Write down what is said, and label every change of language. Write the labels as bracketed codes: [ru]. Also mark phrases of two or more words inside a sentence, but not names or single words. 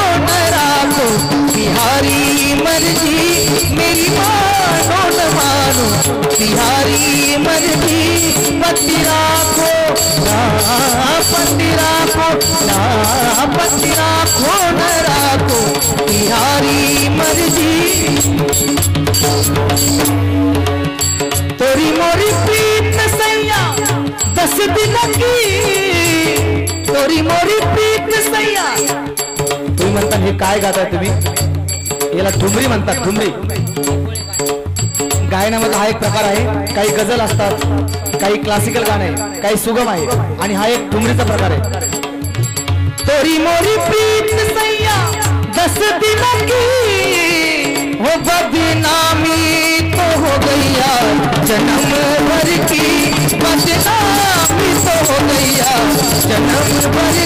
[hi] न राखो बिहारी मर्जी मेरी मानो न मानो बिहारी मर्जी पति राखो ना पति राखो ना पति राखो न राखो बिहारी मर्जी तोरी मोरी प्रीत सैया 10 मोरी प्रीत सैया. [mr] तुम्ही म्हणता हे काय गाताय तुम्ही? याला ठुमरी म्हणतात. ठुमरी गायनामध्ये हा एक प्रकार आहे. काही गझल असतात, काही क्लासिकल गाणे, काही सुगम आहे आणि हा एक ठुमरीचा प्रकार आहे. [hi] तोरी मोरी प्रीत सैया 10 दिन की हो बदनामी तो हो गैया, जन्म भर की बदनामी तो हो गैया, जन्म भर